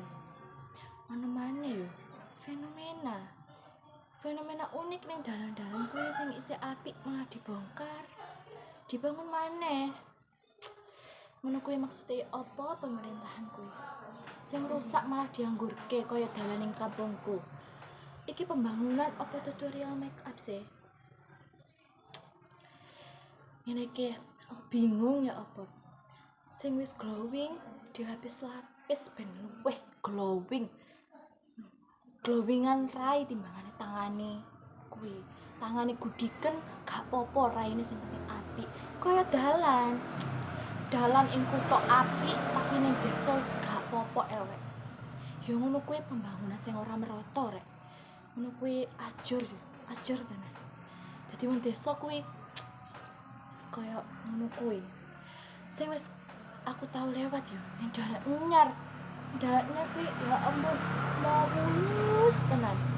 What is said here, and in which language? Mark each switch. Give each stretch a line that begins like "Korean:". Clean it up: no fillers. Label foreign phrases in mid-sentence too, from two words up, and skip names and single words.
Javanese: Ono maneh yo fenomena unik ning dalan-dalan kuwi sing isih apik malah dibongkar. Dibangun maneh. Ngono kuwi maksude apa pemerintahan kuwi? Sing rusak malah dianggurke kaya dalan ning kampungku. Iki pembangunan apa tutorial
English: make up
Javanese: sih? ngene iki bingung ya apa sing wis glowing dilapis-lapis ben luwih glowingan rai timbangane tangane gudiken gak popo raine sing penting apik kaya dalan ing kutha apik tapi ning desa wis gak popo elek ya ngono kuwi pembangunan sing ora merata rek ngono kuwi ajur tenan dadi wong desa kuwi kaya ngono kuwi sing wis aku tau lewat yo ning dalan nyar kuwi ya ampun mulus tenan